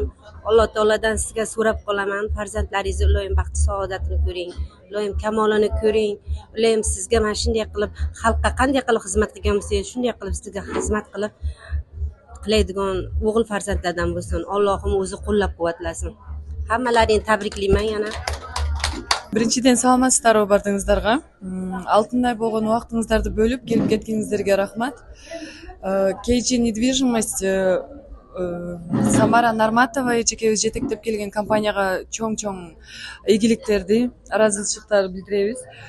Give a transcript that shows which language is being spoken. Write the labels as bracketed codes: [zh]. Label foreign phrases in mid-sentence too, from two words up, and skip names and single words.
[uz] Alloh taoladan sizga so'rab qolaman, farzandlaringizni iloyim baxti saodatini ko'ring, iloyim kamolini ko'ring. Iloyim sizga mana shunday qilib xalqqa qanday qilib xizmat qilgan bo'lsangiz, shunday qilib sizga xizmat qilib qilaydigan o'g'il farzandlardan bo'lsin. Allohim o'zi qo'llab-quvvatlasin. Hammalaringni tabriklayman yana. [ky] Биринчиден саламатсыздарбы баардыгыңыздарга. Алтындай болгон убактыңыздарды бөлүп келип кеткениңиздерге рахмат. KG недвижимость Самара Нарматова эжекебиз жетектеп келген компанияга чоң ийгиликтерди, ыраазычылыктарды билдиребиз.